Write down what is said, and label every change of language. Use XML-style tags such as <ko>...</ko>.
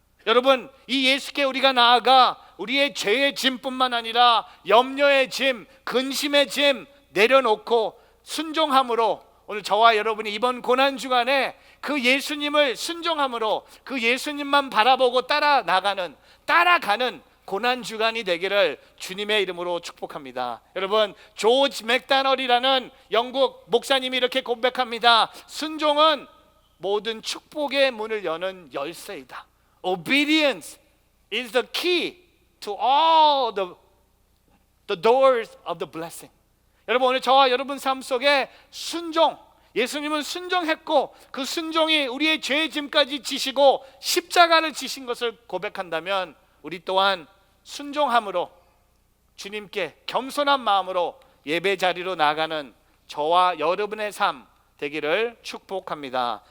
<ko>여러분, 이 예수께 우리가 나아가 우리의 죄의 짐뿐만 아니라 염려의 짐, 근심의 짐 내려놓고 순종함으로 오늘 저와 여러분이 이번 고난주간에 그 예수님을 순종함으로 그 예수님만 바라보고 따라가는 고난주간이 되기를 주님의 이름으로 축복합니다. 여러분, 조지 맥다널이라는 영국 목사님이 이렇게 고백합니다. 순종은 모든 축복의 문을 여는 열쇠이다.</ko> <en>Obedience is the key to all the doors of the blessing.</en> <ko>여러분, 오늘 저와 여러분 삶 속에 순종, 예수님은 순종했고 그 순종이 우리의 죄의 짐까지 지시고 십자가를 지신 것을 고백한다면 우리 또한 순종함으로 주님께 겸손한 마음으로 예배 자리로 나가는 저와 여러분의 삶 되기를 축복합니다.</ko>